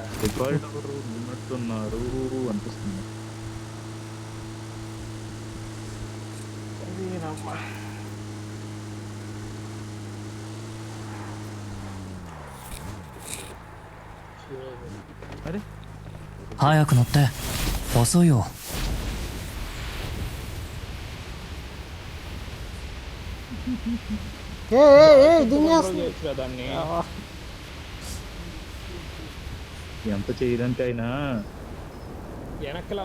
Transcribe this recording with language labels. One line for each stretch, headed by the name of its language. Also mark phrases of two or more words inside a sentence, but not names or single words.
Telugu: రికార్డ్ ఉన్నట్టున్నారు అనిపిస్తుంది. అరే
Japanese: 早く乗って遅いよ
Telugu: చేయొచ్చురా దాన్ని. ఎంత చేయడానికైనా వెనక్కి